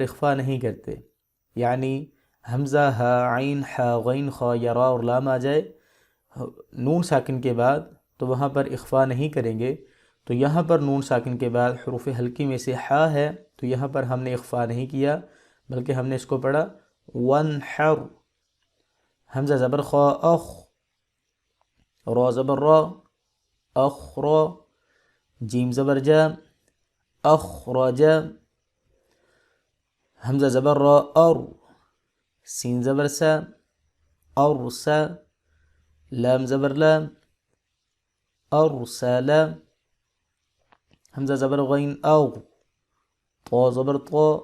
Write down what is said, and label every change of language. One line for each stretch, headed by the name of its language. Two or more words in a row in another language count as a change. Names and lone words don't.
Urdu: اخفا نہیں کرتے، یعنی حمزہ ہا عین حا غین خا یا را اور لام آ جائے نون ساکن کے بعد تو وہاں پر اخفا نہیں کریں گے، تو یہاں پر نون ساکن کے بعد حروف حلقی میں سے حا ہے تو یہاں پر ہم نے اخفا نہیں کیا بلکہ ہم نے اس کو پڑھا ونحر، حمزہ زبر خا اخ، را زبر را، اخرا، جیم زبر جا، اخرج، حمزہ زبر را ار، سین زبر سا، ارسا، لام زبر لام، ارسل، حمزہ زبر غین اغ، طا زبر طا،